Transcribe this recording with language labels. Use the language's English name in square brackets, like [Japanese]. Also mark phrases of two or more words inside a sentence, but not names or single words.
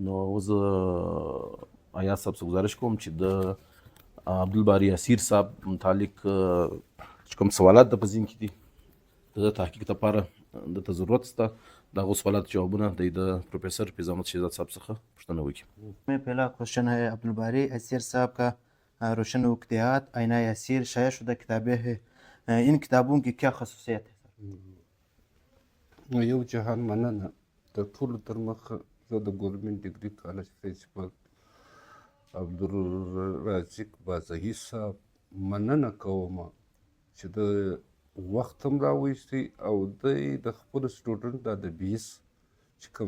[Pashto] نو زه ایاز صاحب څخه ګزارش کوم چې د عبدالباري اسیر صاحب متعلق چې کوم سوالات د په ذهن کې دي د تحقیق لپاره دته ضرورت شته، د هغو سوالات جوابونه د پروفیسر فیض احمد شهزاد صاحب څخه پوښتنه وکړي. [Urdu] میں پہلا کوشچن ہے عبدالباری اسیر صاحب کا۔ روشن وقتیات آئینہ اسیر شائع شدہ کتابیں ہیں، ان کتابوں کی کیا خصوصیت ہے؟ [Pashto] یو جهان مننه د ټولو تر مخه زه د ګورنمنټ ډګري کالج پرنسپل عبدالرازق بازهي صاحب مننه کوم چې د وخت هم راویستی او دی د خپلو سټوډنټ دا د بیس چې کوم